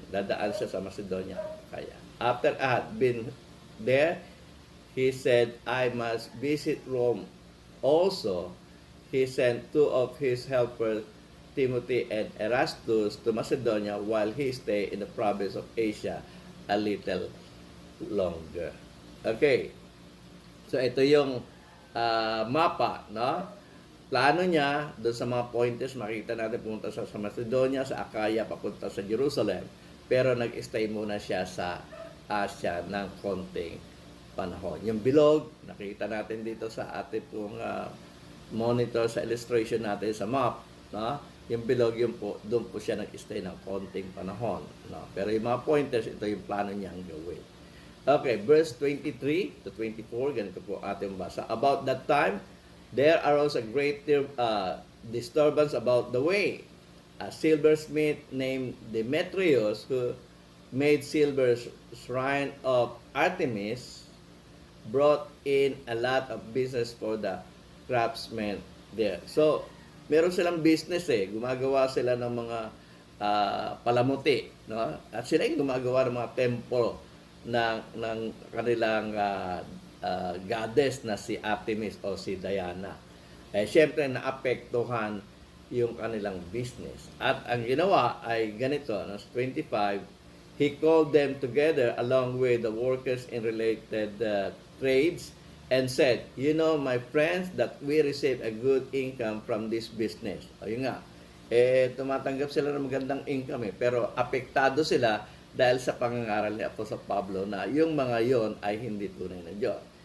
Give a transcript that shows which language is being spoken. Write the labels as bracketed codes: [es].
[tl] Dadaan siya sa Macedonia at Achaia. [en] After I had been there, he said, I must visit Rome also. He sent 2 of his helpers, Timothy and Erastus, to Macedonia while he stayed in the province of Asia a little longer. [tl] Okay. So, ito yung mapa, no? Plano niya, doon sa mga pointers, makita natin pumunta sa Macedonia, sa Achaia, papunta sa Jerusalem. Pero nag-stay muna siya sa Asia ng konting panahon. Yung bilog, nakita natin dito sa ating pong monitor sa illustration natin sa map, no? Yung bilog, doon po siya nag-stay ng konting panahon, no? Pero yung mga pointers, ito yung plano niyang gawin. Okay, verse 23 to 24, ganito po ating basa. [en] About that time, there arose a great disturbance about the way. A silversmith named Demetrius, who made silver shrine of Artemis, brought in a lot of business for the craftsmen there. [tl] So, meron silang business gumagawa sila ng mga palamuti, no? At sila yung gumagawa ng mga templo ng kanilang goddess na si Artemis o si Diana. Siyempre naapektuhan yung kanilang business. At ang ginawa ay ganito, no? [en] 25, he called them together along with the workers in related trades and said, you know, my friends, that we receive a good income from this business. [tl] Ayun nga, tumatanggap sila ng magandang income pero apektado sila dahil sa pangangaral ni Apostol Pablo na yung mga yon ay hindi tunay na Diyos.